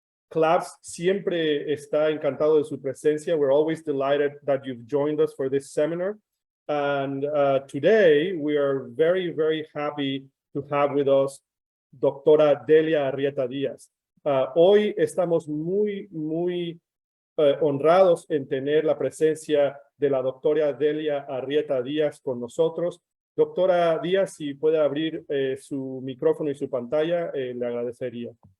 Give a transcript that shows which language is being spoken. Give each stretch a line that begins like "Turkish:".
Spanish: CLAPS siempre está encantado de su presencia.
English: We're always delighted that you've joined us for this seminar. And today we are very, very happy to have with us Doctora Delia Arrieta Díaz.
Spanish: Hoy estamos muy honrados en tener la presencia de la doctora Delia Arrieta Díaz con nosotros. Doctora Díaz, si puede abrir su micrófono y su pantalla, le agradecería.